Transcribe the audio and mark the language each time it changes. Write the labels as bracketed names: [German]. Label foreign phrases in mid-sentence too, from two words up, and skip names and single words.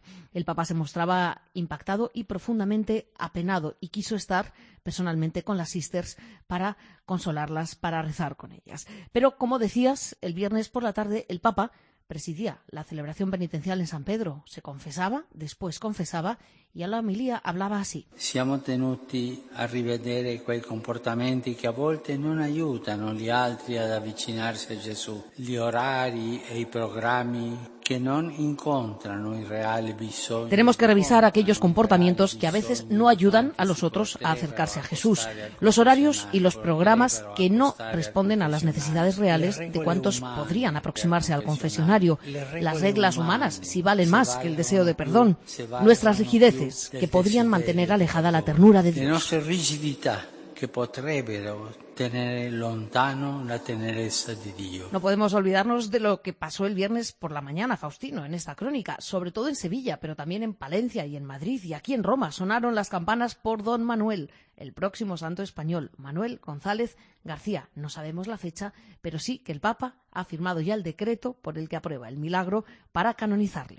[Spanish] El Papa se mostraba impactado y profundamente apenado y quiso estar personalmente con las sisters para consolarlas, para rezar con ellas. Pero, como decías, el viernes por la tarde el Papa presidía la celebración penitencial en San Pedro, se confesaba, después confesaba y a la homilía hablaba así. [Italian] Siamo tenuti a rivedere quei comportamenti che a volte non aiutano gli altri ad avvicinarsi a Gesù, gli orari e i programmi que non incontrano il reale bisogno. [Spanish] Tenemos que revisar aquellos comportamientos que a veces no ayudan a los otros a acercarse a Jesús, los horarios y los programas que no responden a las necesidades reales de cuantos podrían aproximarse al confesionario, las reglas humanas, si valen más que el deseo de perdón, nuestras rigideces, que podrían mantener alejada la ternura de Dios. [Italian] Que potrebbero tenere lontano la tenerezza di Dio. [Spanish] No podemos olvidarnos de lo que pasó el viernes por la mañana, Faustino, en esta crónica, sobre todo en Sevilla, pero también en Palencia y en Madrid y aquí en Roma. Sonaron las campanas por don Manuel, el próximo santo español, Manuel González García. No sabemos la fecha, pero sí que el Papa ha firmado ya el decreto por el que aprueba el milagro para canonizarle.